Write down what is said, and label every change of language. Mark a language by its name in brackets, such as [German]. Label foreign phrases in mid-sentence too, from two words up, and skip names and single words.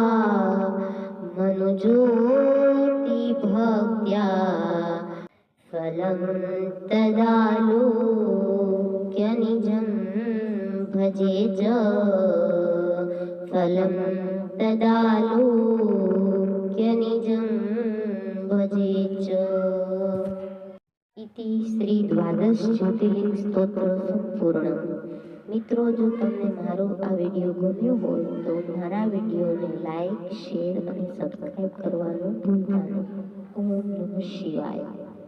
[Sanskrit] मनुज्योतिभक्त्या फलं तदालोक्य निजं भजे च फलं तदालोक्य निजं भजे च। इति श्री द्वादश ज्योतिर्लिंग स्तोत्र संपूर्ण। [Gujarati] મિત્રો જો તમને મારો આ વિડીયો ગમ્યો હોય તો મારા વિડીયોને [English] like share [Gujarati] અને સબસ્ક્રાઇબ કરવાનું ભૂલતા નહીં। [Sanskrit] ઓમ નમઃ શિવાય।